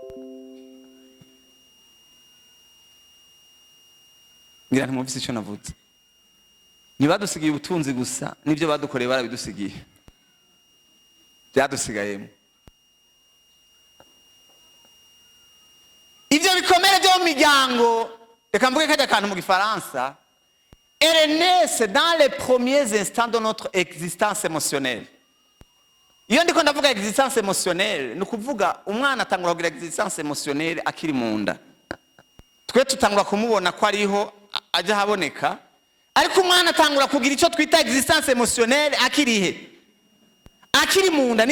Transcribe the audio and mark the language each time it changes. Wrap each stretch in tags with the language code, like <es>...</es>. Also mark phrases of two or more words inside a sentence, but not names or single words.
<rn>Ngira ntimwumvise ico navuze. Ntibadusigiye ubutunzi gusa, n'ivyo badukoreye barabidusigiye, byadusigayemo. Ivyo bikomere vyo mu miryango, reka mvuge kajya kantu mu gifaransa,</rn> <fr>elle naît dans les premiers instants de notre existence émotionnelle.</fr> <rn>Iyo ndiko ndavuga</rn> <fr>existence émotionnelle,</fr> <rn>ni kuvuga umwana atangura kugira</rn> <fr>existence émotionnelle</fr> <rn>akiri mu nda. Twe tutangura kumubona ko ariho aje haboneka, ariko umwana atangura kugira icyo twita</rn> <fr>existence émotionnelle</fr> <rn>akirihe, akiri mu nda.</rn>